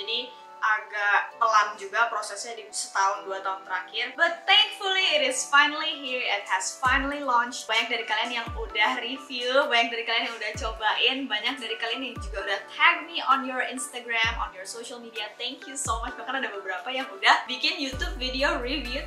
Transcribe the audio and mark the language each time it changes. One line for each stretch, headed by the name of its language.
Indonesian: Jadi agak pelan juga prosesnya di setahun 2 tahun terakhir.
English: But thankfully it is finally here. It has finally launched.
Indonesian: Banyak dari kalian yang udah review, banyak dari kalian yang udah cobain, banyak dari kalian yang juga udah
English: tag me on your Instagram, on your social media. Thank you so much.
Indonesian: Bahkan ada beberapa yang udah bikin YouTube video review.